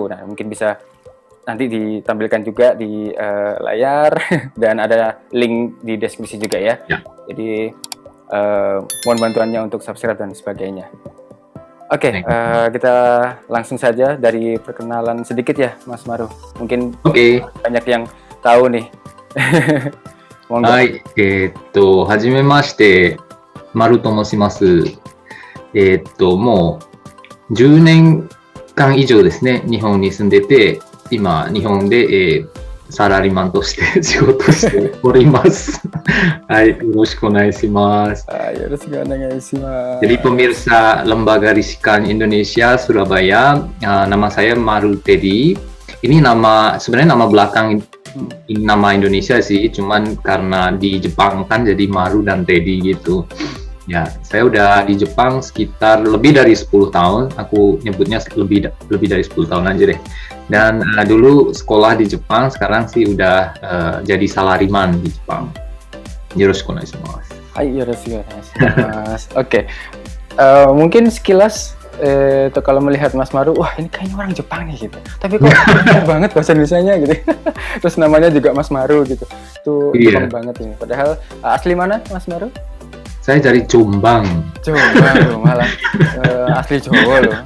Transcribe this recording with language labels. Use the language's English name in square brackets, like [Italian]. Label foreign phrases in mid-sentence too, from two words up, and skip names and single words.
[Indonesian] Nah, mungkin bisa nanti ditampilkan juga di layar dan ada link di deskripsi juga ya. Jadi mohon bantuannya untuk subscribe dan sebagainya. Oke, kita langsung saja dari perkenalan sedikit ya Mas Maru. Mungkin banyak yang tahu nih. Hai, [Japanese] はじめまして、Maruと申します。もう10年間以上ですね、日本に住んでて、今日本で、サラリーマンとして仕事しております。はい、よろしくお願いします。よろしくお願いします。 [Indonesian] Jadi pemirsa Lembaga Risikan Indonesia Surabaya, nama saya Maru Teddy. Ini sebenarnya nama belakang, nama Indonesia sih, cuman karena di Jepang kan jadi Maru dan Teddy gitu. Ya, saya udah di Jepang sekitar lebih dari 10 tahun. Aku nyebutnya lebih dari 10 tahun aja deh. Dan dulu sekolah di Jepang, sekarang sih udah jadi salariman di Jepang. [Japanese] よろしくお願いします. はい、よろしくお願いします. [Indonesian] Oke. Mungkin sekilas kalau melihat Mas Maru, wah ini kayaknya orang Jepang nih gitu. Tapi kok benar banget bahasa Indonesianya gitu. Terus namanya juga Mas Maru gitu. Itu Jepang banget ini. Padahal asli mana Mas Maru? Saya dari Jombang. Jombang loh, malah asli Jawa loh.